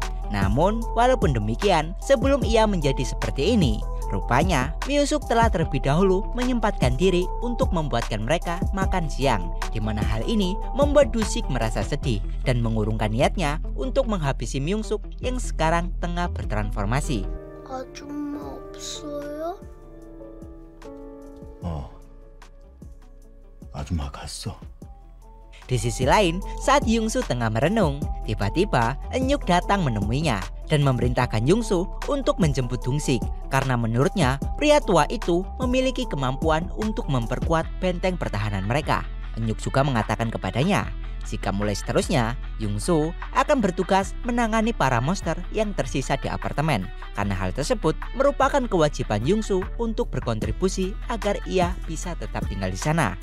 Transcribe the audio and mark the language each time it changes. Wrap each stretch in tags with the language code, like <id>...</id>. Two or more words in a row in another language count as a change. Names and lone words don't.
<id>Namun, walaupun demikian, sebelum ia menjadi seperti ini, rupanya Myung-soo telah terlebih dahulu menyempatkan diri untuk membuatkan mereka makan siang, di mana hal ini membuat Du-sik merasa sedih dan mengurungkan niatnya untuk menghabisi Myung-soo yang sekarang tengah bertransformasi.</id> <ko>아줌마 없어요? 아줌마 갔어.</ko> <id>Di sisi lain, saat Yung-soo tengah merenung, tiba-tiba Eun-yuk datang menemuinya dan memerintahkan Yung-soo untuk menjemput Dong-sik karena menurutnya pria tua itu memiliki kemampuan untuk memperkuat benteng pertahanan mereka. Eun-yuk juga mengatakan kepadanya jika mulai seterusnya Yung-soo akan bertugas menangani para monster yang tersisa di apartemen, karena hal tersebut merupakan kewajiban Yung-soo untuk berkontribusi agar ia bisa tetap tinggal di sana.</id>